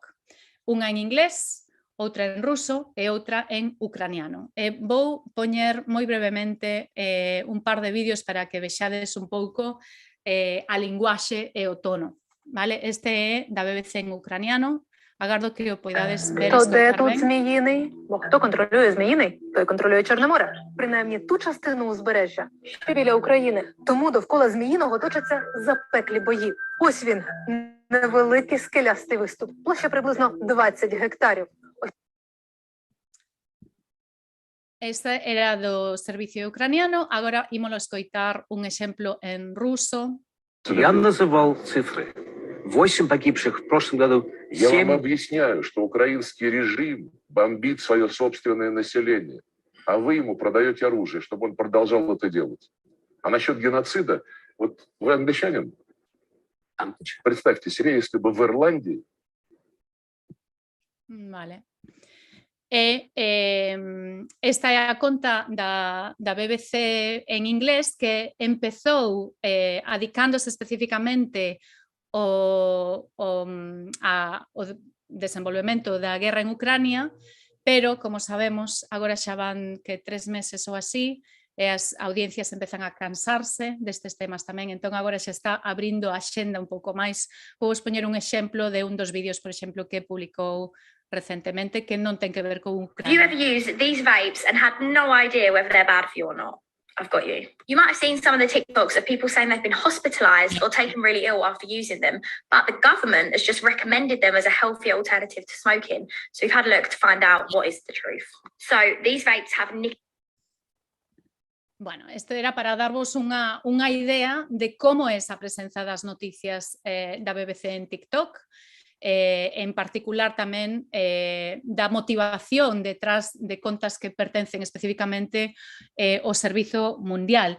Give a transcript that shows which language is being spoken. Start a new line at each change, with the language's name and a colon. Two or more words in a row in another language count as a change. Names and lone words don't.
Galician: Unha en inglés, outra en ruso e outra en ucraniano. Vou poñer moi brevemente un par de vídeos para que vexades un pouco a linguaxe e o tono. Vale? Este é da BBC en ucraniano. Agardo que o poidades ver.
Ukrainian: То де тут Зміїний? Бо хто контролює Зміїний, той контролює Чорне море. Принаймні ту частину узбережжя, що біля України. Тому довкола Зміїного точаться запеклі бої. Ось він, невеликий скелястий виступ. Площа приблизно 20 гектарів.
Galician: Este era do servicio ucraniano. Agora ímolo escoitar un exemplo en ruso.
Russian: Я называл цифры. 8 погибших в прошлом году. 7... Я вам объясняю, что украинский режим бомбит свое собственное население, а вы ему продаете оружие, чтобы он продолжал это делать. А насчет геноцида, вот вы англичанин? Представьте себе, если бы в Ирландии...
Galician: Vale. Esta é a conta da BBC en inglés que empezou adicándose especificamente ao desenvolvemento da guerra en Ucrania, pero, como sabemos, agora xa van que 3 meses ou así, e as audiencias empezan a cansarse destes temas tamén, entón agora xa está abrindo a xenda un pouco máis. Vou expoñer un exemplo de un dos vídeos, por exemplo, que publicou recentemente, que non ten que ver con Ucrania.
English: Have you ever used these vapes and had no idea whether they're bad for you or not? I've got you. You might have seen some of the TikToks of people saying they've been hospitalized or taken really ill after using them, but the government has just recommended them as a healthy alternative to smoking. So we've had a look to find out what is the truth. So these vapes have nicotine.
Galician: Bueno, isto era para darvos unha idea de como é a presenza das noticias da BBC en TikTok, en particular tamén da motivación detrás de contas que pertencen especificamente ao Servizo Mundial.